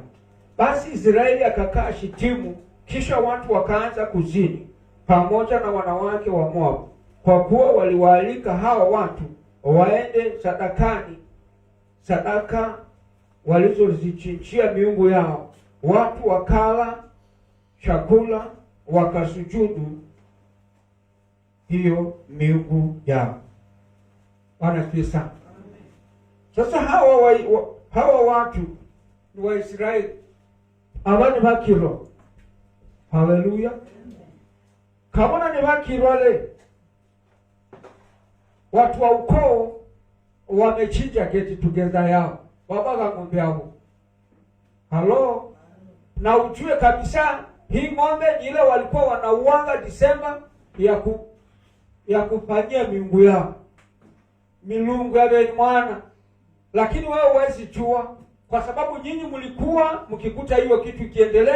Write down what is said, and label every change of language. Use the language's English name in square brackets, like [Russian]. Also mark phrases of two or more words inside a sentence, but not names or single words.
[Swahili] Basi Israeli akakaa Shitimu, kisha watu wakaanza kuzini pamoja na wanawake wa Moabu, kwa kuwa waliwaalika hawa watu waende sadakani, sadaka walizozichinjia miungu yao. Watu wakala chakula, wakasujudu hiyo miungu yao. Wanasikia. Sasa hawa watu ni wa Israeli, abana bakiro. Haleluya. Kabona ni bakiro wale watu wa ukoo wamechinja [English] get together [Swahili] yao, wabaga ng'ombe yao. Halo. Na ujue kabisa hii ng'ombe ile walikuwa wanauanga Disemba ya kufanyia miungu yao, milungu ya mwana. Lakini wewe huwezi jua, kwa sababu nyinyi mlikuwa mkikuta hiyo kitu ikiendelea.